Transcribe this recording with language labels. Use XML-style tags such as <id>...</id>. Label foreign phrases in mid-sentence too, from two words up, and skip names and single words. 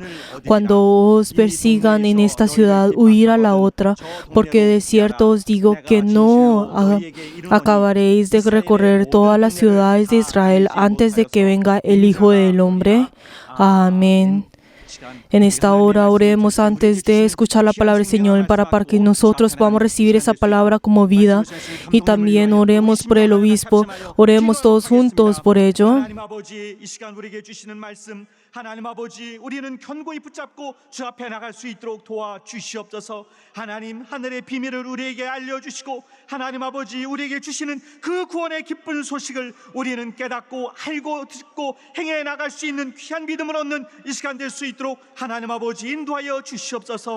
<es>Cuando os persigan en esta ciudad, huid a la otra, porque de cierto os digo que no acabaréis de recorrer todas las ciudades de Israel antes de que venga el Hijo del Hombre. Amén. En esta hora oremos antes de escuchar la palabra del Señor para que nosotros podamos recibir esa palabra como vida, y también oremos por el obispo. Oremos todos juntos por ello.</es> <ko>하나님 아버지, 이 시간 우리에게 주시는 말씀, 하나님 아버지, 우리는 견고히 붙잡고 주 앞에 나갈 수 있도록 도와주시옵소서. 하나님, 하늘의 비밀을 우리에게 알려주시고, 하나님 아버지, 우리에게 주시는 그 구원의 기쁜 소식을 우리는 깨닫고 알고 듣고 행해 나갈 수 있는 귀한 믿음을 얻는 이 시간 될 수 있도록 하나님 아버지 인도하여 주시옵소서.</ko>